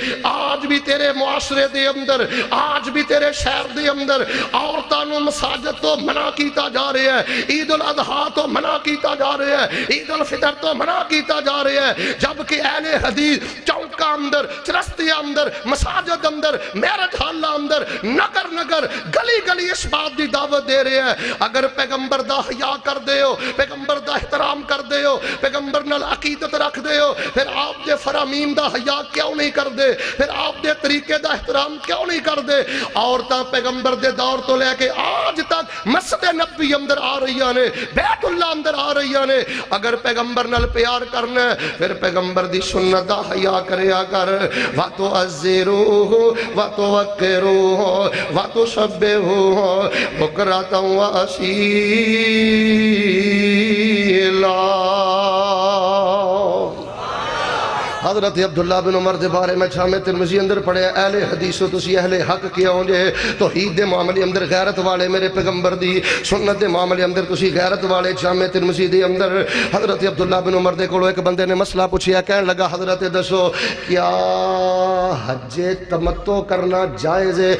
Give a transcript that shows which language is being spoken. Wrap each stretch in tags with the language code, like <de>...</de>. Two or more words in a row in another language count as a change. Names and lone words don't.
<pa>آج بھی تیرے معاشرے دے اندر، آج بھی تیرے شہر دے اندر عورتاں نو مساجد تو منع کیتا جا رہا ہے، عید الاضحیٰ تو منع کیتا جا رہا ہے، عید الفطر تو منع کیتا جا رہا ہے، جبکہ اہل حدیث چوکا اندر، چرستی اندر، مساجد اندر،</pa> <en>marriage hall</en> <pa>اندر، نگر نگر، گلی گلی اس بات دی دعوت دے رہے ہیں۔ اگر پیغمبر دا حیا کر دے ہو، پیغمبر دا احترام کر دے ہو، پیغمبر نال عقیدت رکھ دے ہو، پھر آپ دے فرامین دا حیا کیوں نہیں کر دے، پھر آپ دے طریقے دا احترام کیوں نہیں کر دے؟ عورتاں پیغمبر دے دور تو لے کے آج تک مسجد نبی اندر آ رہی نے، بیت اللہ اندر آ رہی نے۔ اگر پیغمبر نال پیار کرنا ہے پھر پیغمبر دی سنت دا حیا کریا کر۔</pa> <ar>وَتُعَزِّرُوهُ وَتُوَقِّرُوهُ وَتُسَبِّحُوهُ بُكْرَةً وَأَصِيلًا۔</ar> <pa>حضرت عبداللہ بن عمر دے بارے میں جامع ترمذی اندر پڑھے، اہل حدیثو تسی اہل حق کیوں جے؟ توحید دے معاملے اندر غیرت والے، میرے پیغمبر دی سنت دے معاملے اندر تسی غیرت والے۔ جامع ترمذی دے اندر حضرت عبداللہ بن عمر دے کولو ایک بندے نے مسئلہ پوچھیا، کہنے لگا حضرت دسو کیا حج تمتع کرنا جائز ہے؟</pa>